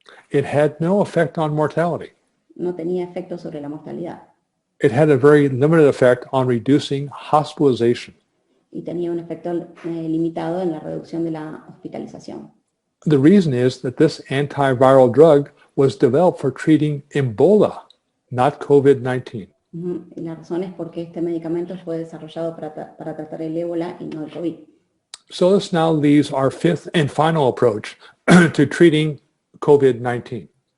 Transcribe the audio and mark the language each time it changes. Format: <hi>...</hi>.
<en>It had no effect on mortality.</en> <es>No tenía efecto sobre la mortalidad.</es> <en>It had a very limited effect on reducing hospitalization.</en> <es>Y tenía un efecto limitado en la reducción de la hospitalización.</es> <en>The reason is that this antiviral drug was developed for treating Ebola, not COVID-19.</en> <es>Y la razón es porque este medicamento fue desarrollado para tratar el ébola y no el COVID.</es> <en>So this now leaves our fifth and final approach to treating COVID-19.</en>